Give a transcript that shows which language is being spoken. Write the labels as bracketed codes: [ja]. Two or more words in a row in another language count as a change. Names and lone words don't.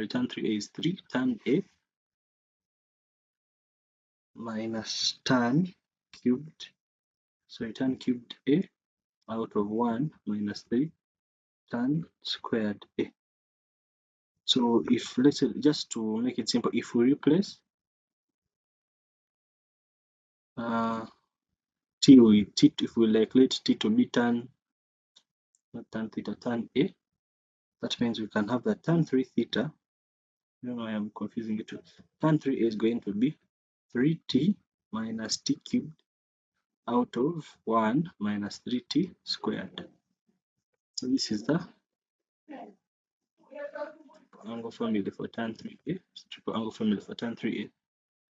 [en] Tan 3a is 3 tan a minus tan cubed, so tan cubed a out of 1 minus 3 tan squared a. So if, let's say, just to make it simple, if we replace t with t, if we let t to be tan, not tan theta, tan a, that means we can have the tan 3 theta. I don't know why I'm confusing it. Tan 3a is going to be 3t minus t cubed out of 1 minus 3t squared. So this is the angle formula for tan 3a, triple angle formula for tan 3a.